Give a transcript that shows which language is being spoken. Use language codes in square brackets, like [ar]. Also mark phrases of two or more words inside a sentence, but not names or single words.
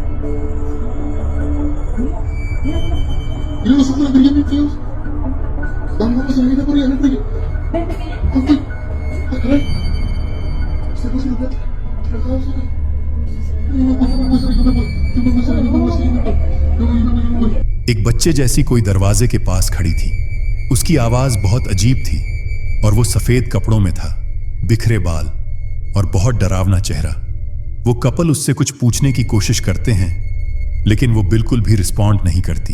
[es] Mira, los ojos la verían bien feos. Vamos a ver por allá, ven por allá. Ven, pequeña. Ok. Ah, caray. Se puso la plata. Relajados, ok. No me voy a salir, no me voy. Yo me voy a salir, no me voy a salir, no me voy. [hi] एक बच्चे जैसी कोई दरवाजे के पास खड़ी थी। उसकी आवाज बहुत अजीब थी और वो सफेद कपड़ों में था, बिखरे बाल और बहुत डरावना चेहरा। वो कपल उससे कुछ पूछने की कोशिश करते हैं, लेकिन वो बिल्कुल भी रिस्पॉन्ड नहीं करती।